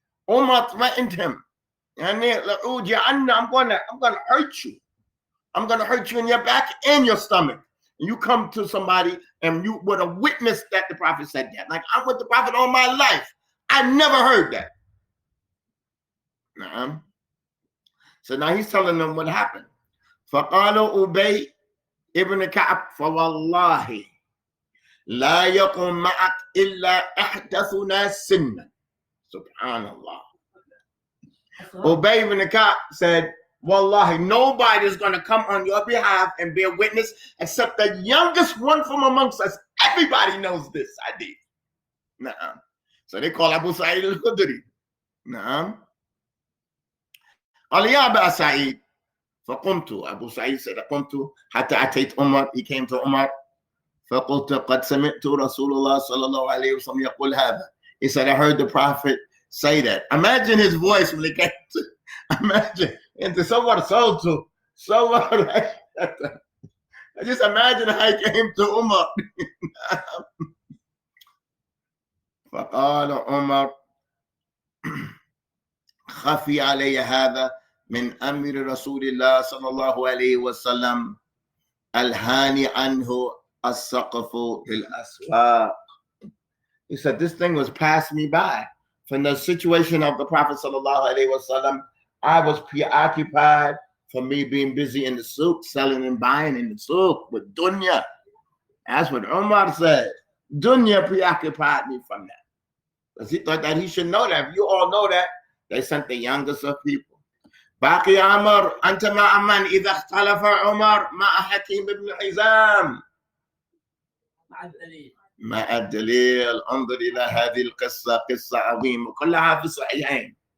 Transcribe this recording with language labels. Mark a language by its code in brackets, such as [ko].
[en] Umar threatened him. And then, I'm going to hurt you. I'm going to hurt you in your back and your stomach. And you come to somebody and you would have witnessed that the Prophet said that. Like, I'm with the Prophet all my life. I never heard that. So now he's telling them what happened. [ar] فقال أبي ابن كعب فوالله لا يقوم معك إلا أحدثنا سنا. Subhanallah. [en] Ubay ibn Ka'b said, Wallahi, nobody is going to come on your behalf and bear witness except the youngest one from amongst us. Everybody knows this hadith. Naam. So they call Abu Sa'id al-Khudri. Naam. [ar] قال يا أبا سعيد فقمت. [en] Abu Sa'id said, [ar] قمت حتى أتيت عمر. [en] He came to Umar. [ar] فقلت قد سمعت رسول الله صلى الله عليه وسلم يقول هذا. [en] He said, I heard the Prophet say that. Imagine his voice when he came to, imagine, into someone sold to, someone like that. I just imagine how he came to Umar. [ar] فقال عمر خفي علي هذا من أمر رسول الله صلى الله عليه وسلم الهاني عنه السقف بالأسواق. [en] He said, this thing was passed me by. From the situation of the Prophet sallallahu alaihi wasallam, I was preoccupied for me being busy in the souk, selling and buying in the souk with dunya. That's what Umar said. Dunya preoccupied me from that. Because he thought that he should know that. If you all know that, they sent the youngest of people. [ar] باقي عمر أنت مع من إذا اختلف عمر مع حكيم بن حزام. مع الدليل. انظر إلى هذه القصة قصة عظيمة كلها في الصحيحين.